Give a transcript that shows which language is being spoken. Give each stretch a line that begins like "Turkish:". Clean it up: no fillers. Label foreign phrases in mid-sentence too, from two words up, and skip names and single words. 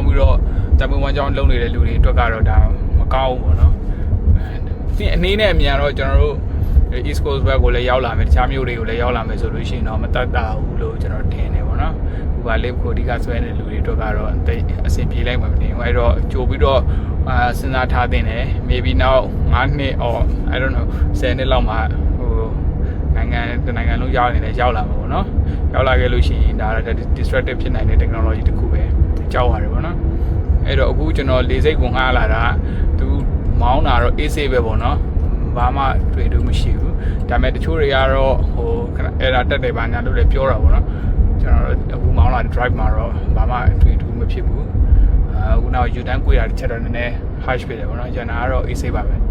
Burmese: ပြီးတော့တမန်ဝန်ကြောင်းလုပ်နေတဲ့လူတွေအတွက်ကတော့ဒါမကောင်းဘူးပေါ့နော်ဒီအနေနဲ့အမြန်တော့ကျွန်တော်တို့ East Coast ဘက်ကိုလည်းရောက်လာမယ်တခြားမြို့တွေကိုလည်းရောက်လာမယ်ဆိုလို့ရှိရင်တော့မတတ်တာဘူး လို့ကျွန်တော်ထင်တယ်ပေါ့နော်။ Uber Lyft ကိုအဓိကဆွဲနေတဲ့လူတွေအတွက်ကတော့တိတ်အဆင်ပြေလိုက်မှာမသိဘူး။အဲ့တော့ကြိုပြီးတော့စဉ်းစား ထားသင့်တယ်။
English: Maybe now
Burmese: 9 နှစ်
English: or I don't know
Burmese: 10 နှစ်လောက်မှဟိုနိုင်ငံလုံးရောက်နေတယ်ရောက်လာမှာပေါ့ နော်။ရောက်လာခဲ့လို့ရှိရင်ဒါ disruptive ဖြစ်နိုင်တဲ့ technology တစ်ခုပဲကြောက်ရတယ်ပေါ့နော်။အဲ့တော့အခုကျွန်တော်လေစိတ်ကိုငှားလာတာသူမောင်းတာတော့ AC ပဲပေါ့နော်။ဘာမှတွေ့လို့မရှိဘူးဒါပေမဲ့တချို့တွေကတော့ဟိုအဲ့ဒါတက်တယ်ပါညာလို့လည်းပြောတာပေါ့နော်ကျွန်တော်တို့အခုမောင်းလာတဲ့ drive မှာတော့ဘာမှအထွေထူးမဖြစ်ဘူးခုနောက်
English: U turn
Burmese: ကိုရတဲ့ချက်တော့နည်းနည်း harsh ဖြစ်တယ်ပေါ့နော်ကျန်တာကတော့ easy ပါပဲ